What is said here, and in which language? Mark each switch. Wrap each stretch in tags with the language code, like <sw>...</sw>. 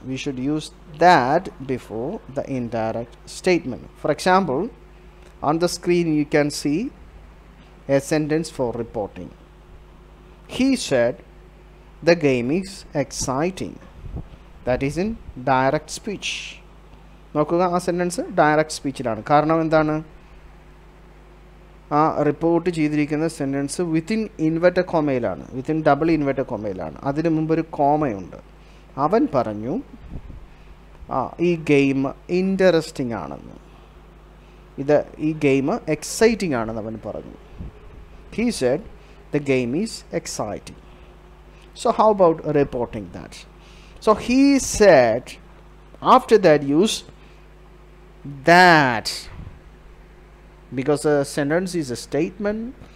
<en>We should use that before the indirect statement. For example, on the screen you can see a sentence for reporting. He said the game is exciting. That is in direct speech.</en> <ml>നോക്കുക, ആ sentence direct സ്പീച്ചിലാണ്. കാരണം എന്താണ്? ആ report ചെയ്തിരിക്കുന്ന sentence within inverted കോമയിലാണ്, within double inverted കോമയിലാണ്. അതിന് മുമ്പൊരു കോമയുണ്ട്. അവൻ പറഞ്ഞു ഈ ഗെയിം ഇൻട്രസ്റ്റിംഗ് ആണെന്ന്, ഈ ഗെയിം എക്സൈറ്റിംഗ് ആണെന്ന് അവൻ പറഞ്ഞു.</ml> <en>He said the game is exciting. So how about reporting that? So he said, after that use that, because a sentence is a statement.</en>